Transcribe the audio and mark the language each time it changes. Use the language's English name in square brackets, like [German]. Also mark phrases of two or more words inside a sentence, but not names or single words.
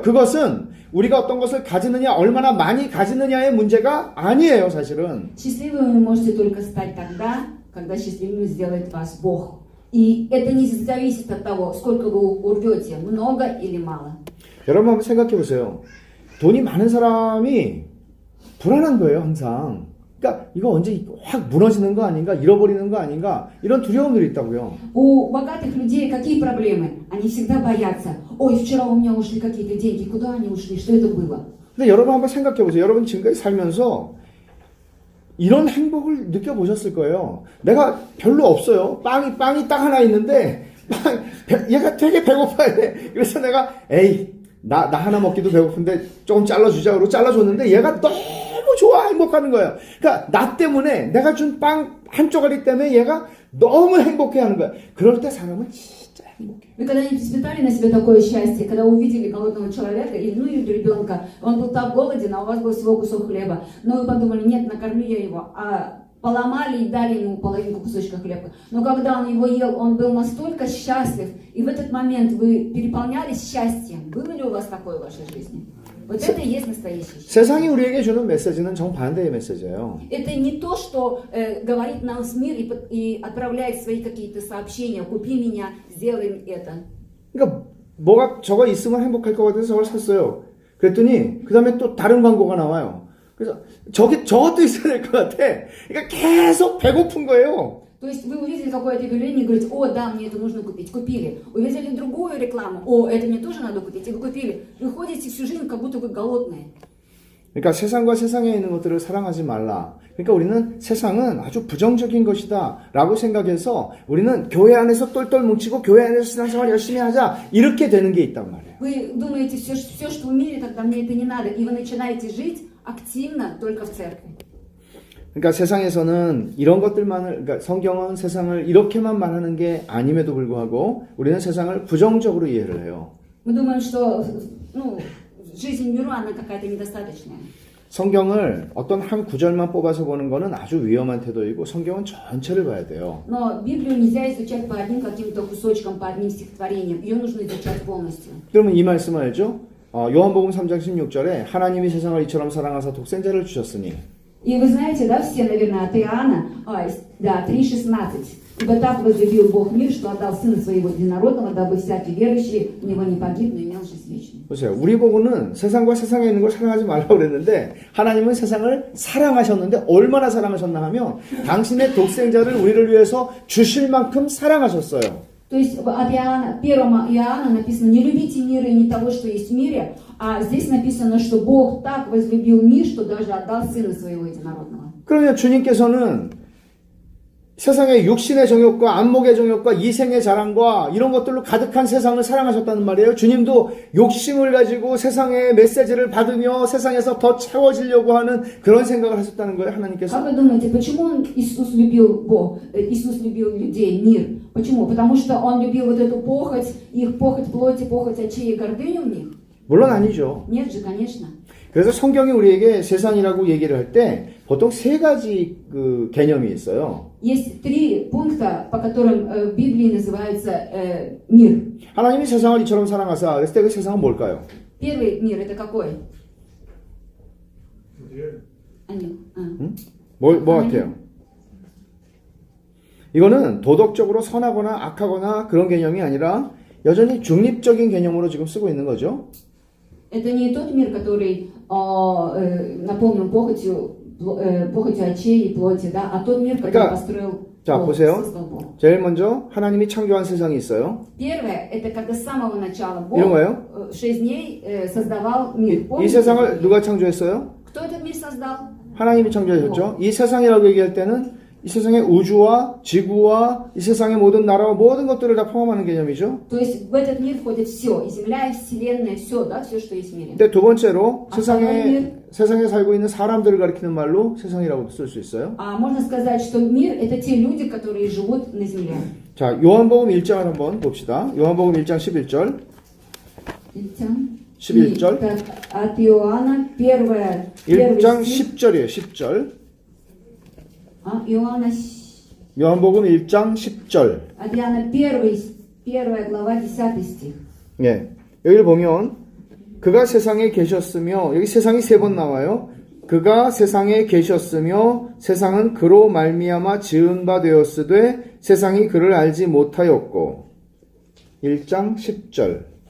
[Korean] 그것은 우리가 어떤 것을 가지느냐, 얼마나 많이 가지느냐의 문제가 아니에요, 사실은. [Russian] Счастливыми вы можете только стать тогда, когда счастливыми сделает вас Бог. И это не зависит от того, сколько вы урвете, много или мало. [Korean] 여러분 한번 생각해 보세요. 돈이 많은 사람이 불안한 거예요, 항상. 그러니까 이거 언제 확 무너지는 거 아닌가, 잃어버리는 거 아닌가, 이런 두려움들이 있다고요. [Russian] У богатых людей какие проблемы? Они всегда боятся: ой, вчера у меня ушли какие-то деньги, куда они ушли, что это было? [Korean] 근데 여러분 한번 생각해 보세요. 여러분 지금까지 살면서 이런 행복을 느껴보셨을 거예요. 내가 별로 없어요. 빵이 딱 하나 있는데 얘가 되게 배고파야 돼. 그래서 내가 나 하나 먹기도 배고픈데 조금 잘라주자. 그러고 잘라줬는데 얘가 너무 좋아, 행복하는 거예요. 그러니까 나 때문에, 내가 준 빵 한 쪼가리 때문에 얘가 너무 행복해하는 거야. 그럴 때 사람은 진짜 행복해. [Russian] Вы когда-нибудь испытали на себе такое счастье, когда увидели голодного человека, или ребенка, он был так голоден, а у вас был всего кусок хлеба, но вы подумали: нет, накорми я его, а поломали и дали ему половинку кусочка хлеба. Но когда он его ел, он был настолько счастлив, и в этот момент вы переполнялись счастьем. Было ли у вас такое в вашей жизни? Вот это и есть настоящее счастье. [Korean] 세상이 우리에게 주는 메시지는 정반대의 메시지예요. [Russian] Это не то, что говорит нам мир и отправляет свои какие-то сообщения: купи меня, сделай это. [Korean] 그러니까 뭐가 저거 있으면 행복할 것 같아서 저걸 샀어요. 그랬더니 그 다음에 또 다른 광고가 나와요. 그래서 저것도 있어야 될 것 같아. 그러니까 계속 배고픈 거예요. [Russian] То есть вы увидели какое-то объявление и говорите: о, да, мне это нужно купить, купили. Увидели другую рекламу: о, это мне тоже надо купить, и вы купили. Вы ходите всю жизнь, как будто вы голодные. [Korean] 그러니까 세상과 세상에 있는 것들을 사랑하지 말라. 그러니까 우리는 세상은 아주 부정적인 것이다 라고 생각해서 우리는 교회 안에서 똘똘 뭉치고 교회 안에서 신앙생활 열심히 하자 이렇게 되는 게 있단 말이에요. [Russian] Вы думаете, все, что в мире, тогда мне это не надо. И вы начинаете жить активно только в церкви. [Korean] 그러니까 세상에서는 이런 것들만을, 그러니까 성경은 세상을 이렇게만 말하는 게 아님에도 불구하고 우리는 세상을 부정적으로 이해를 해요. [Russian] Мы думаем, что жизнь миру, она какая-то недостаточная. [Korean] 성경을 어떤 한 구절만 뽑아서 보는 거는 아주 위험한 태도이고 성경은 전체를 봐야 돼요. [Russian] Но Библию нельзя изучать по одним каким-то кусочкам, по одним стихотворениям. Ее нужно изучать полностью. [Korean] 그러면 이 말씀 알죠? 요한복음 3장 16절에 하나님이 세상을 이처럼 사랑하사 독생자를 주셨으니 [Russian] И вы знаете, да, все, наверное, от Иоанна, 3:16. «Ибо так возлюбил Бог мир, что отдал Сына Своего Единородного, дабы всякий верующий в Него не погиб, но имел жизнь вечную». [Korean] 보세요. 우리 보고는 세상과 세상에 있는 걸 사랑하지 말라고 그랬는데 하나님은 세상을 사랑하셨는데 얼마나 사랑하셨나 하면 당신의 독생자를 우리를 위해서 주실 만큼 사랑하셨어요. [Russian] То есть от Иоанна, 1 Иоанна написано: «Не любите мира и не того, что есть в мире», а здесь написано, что Бог так возлюбил мир, что даже отдал Сына Своего Единородного. [Korean] 그러면 주님께서는 세상의 육신의 정욕과 안목의 정욕과 이생의 자랑과 이런 것들로 가득한 세상을 사랑하셨다는 말이에요. 주님도 욕심을 가지고 세상의 메시지를 받으며 세상에서 더 채워지려고 하는 그런 생각을 하셨다는 거예요, 하나님께서. [Russian] Как вы думаете, почему Иисус любил Бог, Иисус любил людей, мир? Почему? Потому что Он любил вот эту похоть, их похоть плоти, похоть очей и гордыню в них? [Korean] 물론 아니죠. [Russian] Нет же, конечно. [Korean] 그래서 성경이 우리에게 세상이라고 얘기를 할 때 보통 세 가지 그 개념이 있어요. [Russian] Есть 3 пункта, по которым в Библии называется мир. [Korean] 하나님이 세상을 이처럼 사랑하사 그랬을 때 그 세상은 뭘까요? [Russian] Первый мир это какой? Они. [Korean] 뭐 같아요? 이거는 도덕적으로 선하거나 악하거나 그런 개념이 아니라 여전히 중립적인 개념으로 지금 쓰고 있는 거죠. [Russian] Это не тот мир, который наполнен похотью очей и плоти, да, а тот мир, который построил Бог, создал Бог. [Korean] 제일 먼저 하나님이 창조한 세상이 있어요. [Russian] Первое, это когда с самого начала [Korean] 이런 [Russian] Бог [Korean] 거예요? [Russian] 6 дней создавал мир. [Korean] 이 세상을 누가 창조했어요? [Russian] Кто этот мир создал? [Korean] 하나님이 창조하셨죠. 이 세상이라고 얘기할 때는 이 세상의 우주와 지구와 이 세상의 모든 나라와 모든 것들을 다 포함하는 개념이죠. [Russian] То есть в этот мир входит все, и земля, и вселенная, все, да, все, что есть в мире. [Korean] 근데 두 번째로 세상에 살고 있는 사람들을 가리키는 말로 세상이라고 쓸 수 있어요. [Russian] А можно сказать, что мир это те люди, которые живут на земле. [Korean] 자, 요한복음 1장을 한번 봅시다. 요한복음 1장 11절. 11절. [Russian] От Иоанна [Korean] 1장 10절이에요. 10절. [Russian] Иоанна, [Korean] 요한복음 1장 10절. [Russian] от Иоанна 1 глава 10 стих. [Korean] 예. 여기를 보면 그가 세상에 계셨으며 여기 세상이 3번 나와요. 그가 세상에 계셨으며 세상은 그로 말미암아 지은 바 되었으되 세상이 그를 알지 못하였고 1장 10절.